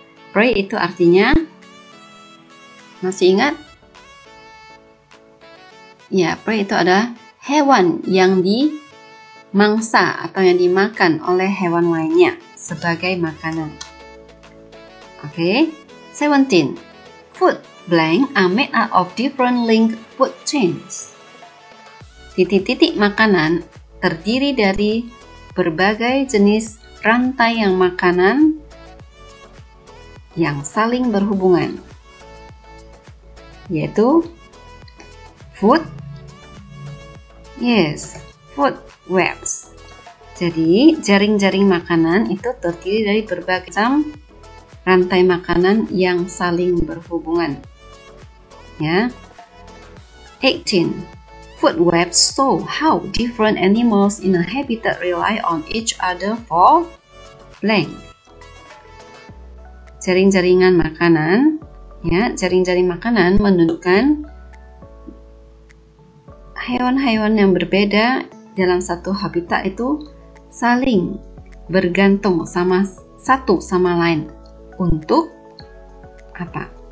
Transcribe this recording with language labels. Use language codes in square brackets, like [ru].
[id] Prey itu artinya, masih ingat? Prey itu adalah hewan yang dimangsa atau yang dimakan oleh hewan lainnya sebagai makanan. [en] 17, food blank are made up of different linked food chains. [id] Makanan terdiri dari berbagai jenis rantai yang makanan yang saling berhubungan. yaitu [en] food. Yes, food webs. [id] Jadi, jaring-jaring makanan itu terdiri dari berbagai macam rantai makanan yang saling berhubungan. Ya. 18. [en] Food webs show how different animals in a habitat rely on each other for blank. [id] Jaring-jaringan makanan, ya, jaring-jaring makanan menunjukkan hewan-hewan yang berbeda dalam satu habitat itu saling bergantung satu sama lain untuk apa?